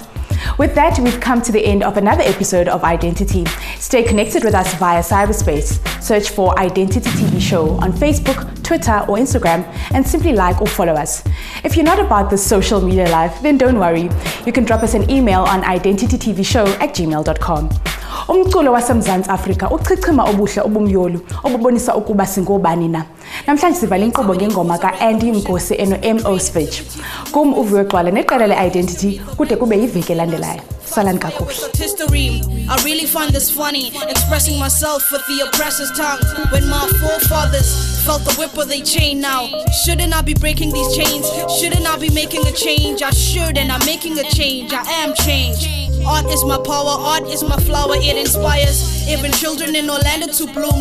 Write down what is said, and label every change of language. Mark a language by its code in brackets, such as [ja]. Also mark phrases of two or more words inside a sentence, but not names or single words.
[en] With that, we've come to the end of another episode of Identity. Stay connected with us via cyberspace. Search for Identity TV Show on Facebook, Twitter, or Instagram, and simply like or follow us. If you're not about the social media life, then don't worry. You can drop us an email on identitytvshow@gmail.com. [xh] Umculo waseMzantsi Afrika uchichima obuhle obumyolu obubonisa ukuba singobani na. Namhlanje sivala inkqubo ngengoma ka-Andy Nkosi eno-MO.Svij. Kum uViwe Gxwala neqela le-Identity kude kube yiveki elandelayo. Salani kakuhle. [en] History, I really find this funny, expressing myself with the oppressor's tongue. When my forefathers felt the whip of their chain now, shouldn't I be breaking these chains? Shouldn't I be making a change? I should, and I'm making a change. I am change. Art is my power, art is my flower, it inspires even children in Orlando to bloom.